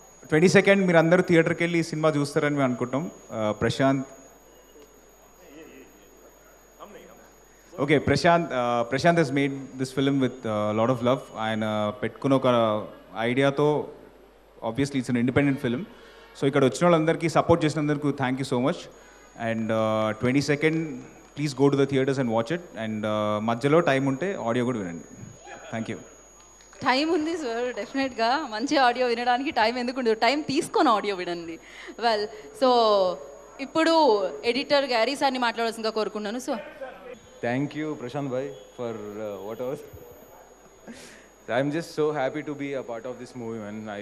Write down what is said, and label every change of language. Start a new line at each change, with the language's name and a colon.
Telugu: 22nd, మీరు అందరూ థియేటర్కి వెళ్ళి ఈ సినిమా చూస్తారని మేము అనుకుంటాం.
English: Prashant Okay, Prashant has made this film with a lot of love.
Telugu: ఆయన పెట్టుకున్న ఒక ఐడియాతో,
English: obviously it's an independent film. So
Telugu: ఇక్కడ వచ్చిన వాళ్ళందరికీ సపోర్ట్ చేసినందుకు
English: Thank you so much. And 22nd, please go to the theatres and watch it.
Telugu: And మధ్యలో time ఉంటే audio కూడా వినండి. Thank you. టైం ఉంది సార్, డెఫినెట్గా మంచి ఆడియో వినడానికి టైం ఎందుకు ఉండదు, టైం తీసుకొని ఆడియో వినండి. వెల్, సో ఇప్పుడు ఎడిటర్ గ్యారీ సార్ని మాట్లాడాల్సిందిగా కోరుకున్నాను. So
English: Thank you, Prashant bhai, for whatever. I'm just so happy to be a part of this movie, man.